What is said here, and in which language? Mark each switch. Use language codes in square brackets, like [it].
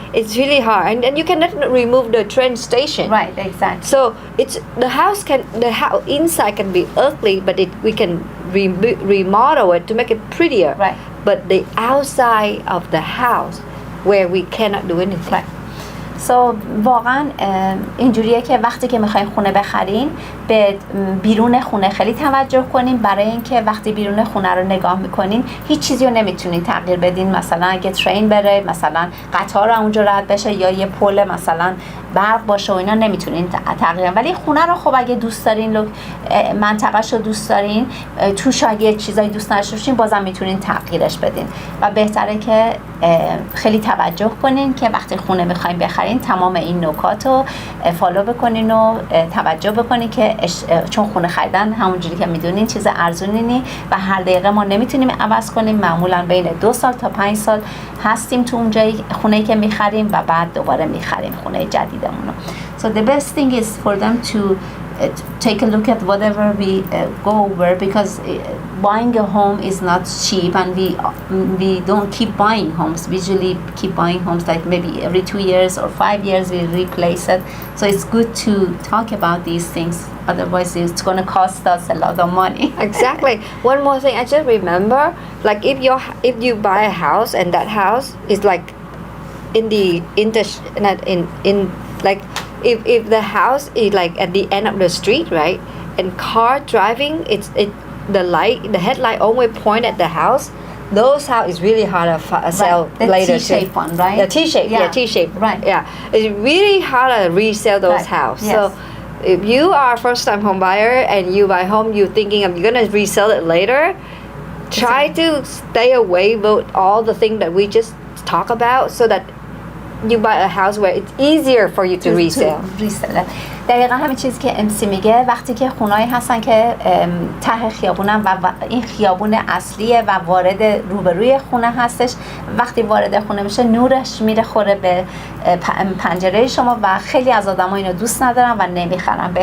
[en] It's really hard, and you cannot remove the train station, right? Exactly. So it's the house inside can be ugly, but we can remodel it to make it prettier, right? But the outside of the house where we cannot do anything. Right. So [fa] واقعا اینجوریه که وقتی که میخواین خونه بخرین به بیرون خونه خیلی توجه کنین، برای اینکه وقتی بیرون خونه رو نگاه میکنین هیچ چیزی رو نمیتونین تغییر بدین. مثلا اگه ترین بره، مثلا قطار اونجا رد بشه، یا یه پل مثلا برق باشه و اینا نمیتونین تغییر. ولی خونه رو خب اگه دوست دارین، منطقه‌شو دوست دارین، توش اگه چیزایی دوست نداشته باشین، بازم میتونین تغییرش بدین. و بهتره که خیلی توجه کنین که وقتی خونه میخواین بخرین تمام این نکات رو فالو بکنین و توجه بکنین که چون خونه خریدن همونجوری که میدونین چیز ارزونی نی و هر دقیقه ما نمیتونیم عوض کنیم. معمولا بین 2 سال تا 5 سال هستیم تو اونجایی خونه‌ای که میخریم و بعد دوباره میخریم خونه جدیدمون رو. [en] So the best thing is for them to take a look at whatever we go over, because buying a home is not cheap, and we don't keep buying homes. We usually keep buying homes like maybe every 2 years or 5 years we replace it. So it's good to talk about these things, otherwise it's going to cost us a lot of money. Exactly. One more thing I just remember, like if you buy a house and that house is like in the not in like if the house is like at the end of the street, right, and car driving, the headlight always point at the house, those house is really hard to sell The later T-shaped one, right? the T-shape, yeah, T-shape, Right. yeah, it's really hard to resell those Right. house. Yes. So if you are a first time home buyer and you buy home, you're thinking of you're gonna resell it later, try to stay away with all the things that we just talk about, so that you buy a house where it's easier for you to resell. دقیقا همین چیزی که امسی میگه، وقتی که خونهایی هستن که ته خیابونن و این خیابون اصلیه و وارد روبروی خونه هستش، وقتی وارد خونه میشه نورش میره خوره به پنجره شما و خیلی از آدم ها اینو دوست ندارن و نمیخرن.